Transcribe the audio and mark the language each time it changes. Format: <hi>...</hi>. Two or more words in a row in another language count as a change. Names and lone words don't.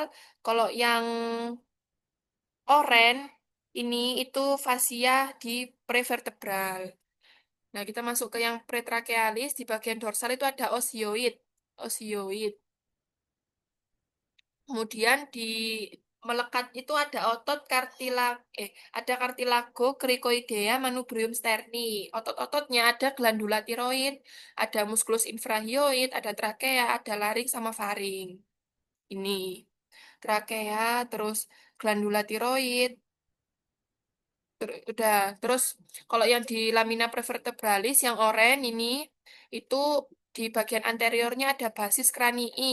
<id>Kalau yang oranye ini itu fascia di prevertebral. Nah, kita masuk ke yang pretrachealis, di bagian dorsal itu ada osioid. Osioid. Kemudian di melekat itu ada otot ada cartilago cricoidea manubrium sterni. Otot-ototnya ada glandula tiroid, ada musculus infrahyoid, ada trakea, ada laring sama faring. Ini trakea, terus glandula tiroid, udah. Terus kalau yang di lamina prevertebralis yang oranye ini itu di bagian anteriornya ada basis kranii.</id>